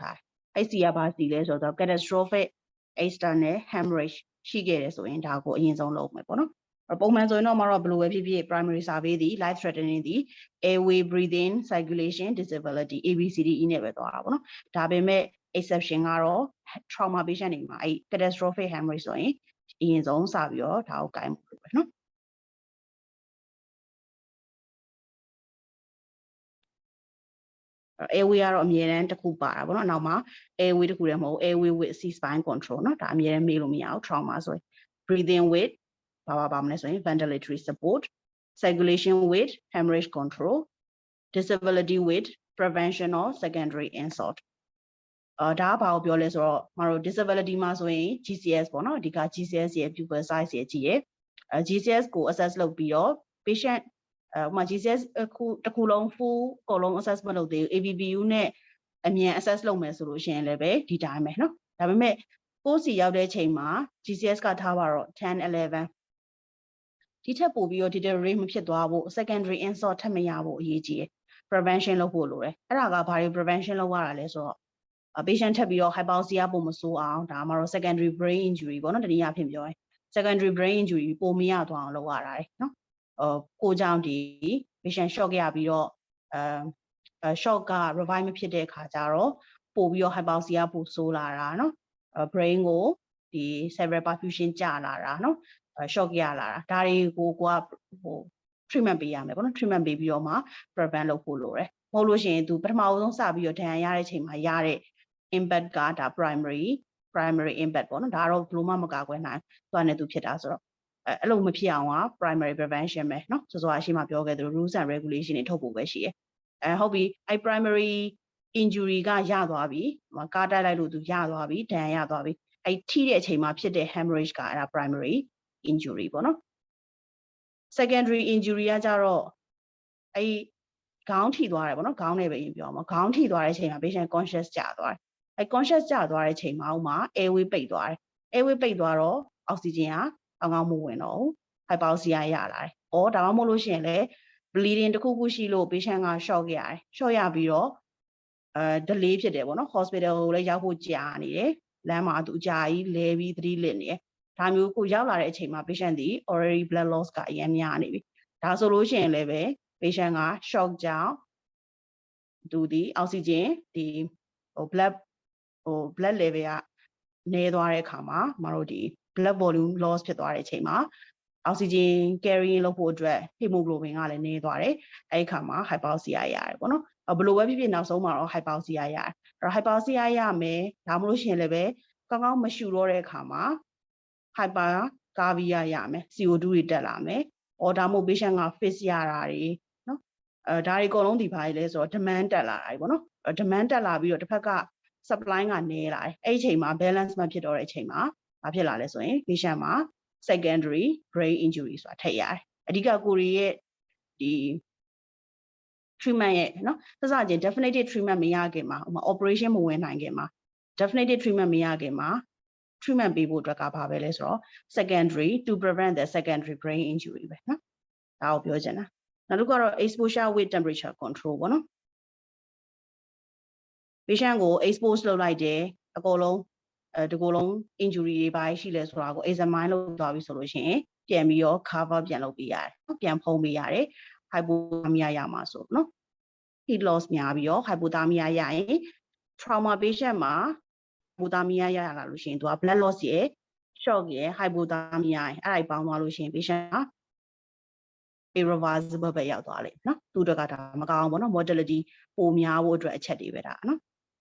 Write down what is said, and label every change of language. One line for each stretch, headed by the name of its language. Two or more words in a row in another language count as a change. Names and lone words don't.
Burmese: ထားအဲ့ C ကဘာ C လဲဆိုတော့
English: catastrophic external hemorrhage
Burmese: ရှိခဲ့တယ်ဆိုရင်ဒါကိုအရင်ဆုံးလုပ်မယ်ပေါ့နော်ပုံမှန်ဆိုရင်တော့မတော့ဘယ်လိုပဲဖြစ်ဖြစ်
English: primary survey
Burmese: ဒီ
English: life threatening
Burmese: ဒီ
English: airway breathing circulation disability ABCDE
Burmese: နဲ့ပဲသွားတာပေါ့နော်ဒါပေမဲ့ exception ကတော့
English: trauma patient
Burmese: တွေမှာအဲ့
English: catastrophic hemorrhage
Burmese: ဆိုရင်အရင်ဆုံးစပြီးတော့ဒါကိုကိုင်ဖို့ပဲနော် airway ကတော့အမြဲတမ်းတစ်ခုပါတာပေါ့နော်နောက်မှာ airway တစ်ခုတည်းမဟုတ်
English: airway with C spine control
Burmese: နော်ဒါအမြဲတမ်းမေးလို့မရဘူး trauma ဆိုရင်
English: breathing with
Burmese: ဘာမလဲဆိုရင်
English: ventilatory support circulation with hemorrhage control disability with prevention of secondary insult
Burmese: ဒါ ဘာကိုပြောလဲဆိုတော့မတို့ disability မှာဆိုရင် GCS ပေါ့နော်အဓိက GCS ရဲ့
English: pupil size
Burmese: ရဲ့ကြည့်ရ GCS ကို assess လုပ်ပြီးတော့ patient ဥပမာ GCS တစ်ခုလုံး full အကုန်လုံး assessment လုပ်သေးဘူး ABPU နဲ့အမြန် assess လုပ်မယ်ဆိုလို့ရှိရင်လည်းပဲဒီတိုင်းပဲเนาะဒါပေမဲ့ကို ယ်စီရောက်တဲ့ချိန်မှာ GCS ကထားပါတော့10 11ဒီထက်ပိုပြီးတော့ deteriorate မဖြစ်သွားဖို့
English: secondary insult
Burmese: ထပ်မရဖို့အရေးကြီးတယ် prevention လုပ်ဖို့လိုတယ်အဲ့ဒါကဘာတွေ prevention လုပ်ရတာလဲဆိုတော့ patient ထပ်ပြီးတော့ hypoxia ပုံမဆိုးအောင်ဒါမှတော့
English: secondary brain injury
Burmese: ပေါ့နော်တနည်းအားဖြင့်ပြောရင်
English: secondary brain injury
Burmese: ပိုမရသွားအောင်လုပ်ရတာเนาะကိုကြောင့်ဒီ
English: patient shock
Burmese: ရပြီးတော့ shock က revive မဖြစ်တဲ့အခါကျတော့ပိုပြီးတော့ hypoxia ပိုဆိုးလာတာเนาะ brain ကိုဒီ
English: cerebral perfusion
Burmese: ကျလာတာเนาะ shock ရလာတာဒါတွေကိုကို ကtreatment ပေးရမယ်ပေါ့နော် treatment ပေးပြီးတော့မှ prevent လုပ်ဖို့လိုတယ်မဟုတ်လို့ရှိရင်သူပထမဆုံးစပြီးတော့ဒဏ်ရာရတဲ့ချိန်မှာရတဲ့ impact ကဒါ
English: primary impact
Burmese: ပေါ့နော်ဒါတော့ဘယ်လိုမှမကာကွယ်နိုင်သွားနေသူဖြစ်တာဆိုတော့အဲ့လိုမဖြစ်အောင်က
English: primary prevention
Burmese: ပဲเนาะဆိုတော့အရှိမပြောခဲ့သလို
English: rules and regulation
Burmese: တွေထုတ်ဖို့ပဲရှိတယ်ဟုတ်ပြီအဲ့
English: primary injury
Burmese: ကရသွားပြီကားတိုက်လိုက်လို့သူရသွားပြီဒဏ်ရာရသွားပြီအဲ့ထိတဲ့အချိန်မှာဖြစ်တဲ့ hemorrhage ကအဲ့ဒါ
English: primary injury
Burmese: ပေါ့နော်
English: secondary injury
Burmese: ကကြတော့အဲ့ခေါင်းထိသွားတယ်ပေါ့နော်ခေါင်းနဲ့ပဲရင်ပြောမှာခေါင်းထိသွားတဲ့အချိန်မှာ
English: patient conscious
Burmese: ကျသွားတယ်အဲ့ conscious ကျသွားတဲ့အချိန် မှာဥမာ airway ပိတ်သွားတယ် airway ပိတ်သွားတော့ oxygen ကကောင်းမဝင်တော့ဘူး hypoxia ရလာတယ်။ဒါမှမဟုတ်လို့ရှိရင်လည်း bleeding တစ်ခုခုရှိလို့ patient က shock ရတယ်။ shock ရပြီးတော့delay ဖြစ်တယ်ပေါ့နော် hospital ကိုလည်းရောက်ဖို့ကြာနေတယ်။လမ်းမှာသူအကြာကြီးလဲပြီးသတိလစ်နေတယ်။ဒါမျိုးကိုရောက်လာတဲ့အချိန်မှာ patient ဒီ
English: already blood loss
Burmese: ကအရင်များနေပြီ။ဒါဆိုလို့ရှိရင်လည်းပဲ patient က shock ကြောင့်သူဒီ oxygen ဒီ blood level ကနည်းသွားတဲ့အခါမှာမတို့ဒီ
English: blood volume loss
Burmese: ဖြစ်သွားတဲ့အချိန်မှာ
English: oxygen carrying
Burmese: လုပ်ဖို့အတွက် hemoglobin ကလည်းနည်းသွားတယ်အဲ့ဒီအခါမှာ hypoxia ရတယ်ပေါ့နော်ဘယ်လိုပဲဖြစ်ဖြစ်နောက်ဆုံးမှာတော့ hypoxia ရတယ်အဲ့တော့ hypoxia ရမယ်ဒါမှမဟုတ်ရှင်လည်းပဲကောင်းကောင်းမရှူတော့တဲ့အခါမှာ hypercarbia ရမယ် CO2 တွေတက်လာမယ်ဒါမှမဟုတ် patient က fit ရတာတွေနော်ဒါတွေအကုန်လုံးဒီဘာတွေလဲဆိုတော့ demand တက်လာ တာပေါ့နော် demand တက်လာပြီးတော့တစ်ဖက်က supply ကနည်းလာတယ်အဲ့ဒီအချိန်မှာ balance မဖြစ်တော့တဲ့အချိန်မှာဘာဖြစ်လာလဲဆိုရင် patient မှာ
English: secondary brain injury
Burmese: ဆိုတာထည့်ရတယ်အဓိကကိုရီရဲ့ဒီ treatment ရဲ့နော်စစချင်း
English: definitive treatment
Burmese: မရခင်မှာဥပမာ operation မဝင်နိုင်ခင်မှာ
English: definitive treatment
Burmese: မရခင်မှာ treatment ပေးဖို့အတွက်ကဘာပဲလဲဆိုတော့
English: secondary to prevent the secondary brain injury
Burmese: ပဲနော်ဒါကိုပြောချင်တာနောက်တစ်ခုကတော့
English: exposure with temperature control
Burmese: ပေါ့နော် patient ကို expose လုပ်လိုက်တယ်အကုန်လုံးဒီကိုယ်လုံး injury တွေပါရှိလဲဆိုတာကို examine လုပ်သွားပြီဆိုလို့ရှိရင်ပြန်ပြီးတော့ cover ပြန်လုပ်ပေးရတယ်နော်ပြန်ဖုံးပေးရတယ် hypothermia ရမှာဆိုနော်
English: heat loss
Burmese: များပြီးတော့ hypothermia ရရင်
English: trauma patient
Burmese: မှာ hypothermia ရလာလို့ရှိရင်သူက
English: blood loss
Burmese: ရယ် shock ရယ် hypothermia ရယ်အဲ့ဒါပေါင်းသွားလို့ရှိရင် patient က irreversible ပဲရောက်သွားလိမ့်မယ်နော်သူတို့ကဒါမကောင်းဘူးပေါ့နော် mortality ပိုများဖို့အတွက်အချက်တွေပဲဒါနော်